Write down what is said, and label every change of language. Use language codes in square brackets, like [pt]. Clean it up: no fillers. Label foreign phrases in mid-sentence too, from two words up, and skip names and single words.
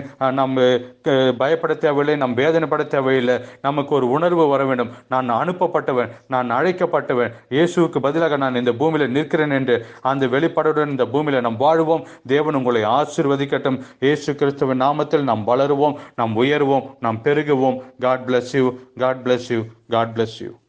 [ta] நம்ம பயப்பட தேவையில்லை, நாம் வேதனைப்பட தேவையில்லை. நமக்கு ஒரு உணர்வு வர வேண்டும், நான் அனுப்பப்பட்டவன், நான் அழைக்கப்பட்டவன், இயேசுவுக்கு பதிலாக நான் இந்த பூமியில் நிற்கிறேன் என்று அந்த வெளிப்பாடுடன் இந்த பூமியில் நாம் வாழுவோம். தேவன் உங்களை ஆசீர்வதிக்கட்டும். இயேசு கிறிஸ்துவின் நாமத்தில் நாம் வளருவோம், நாம் உயர்வோம், நாம் பெருகுவோம். [en] God bless you. God bless you. God bless you.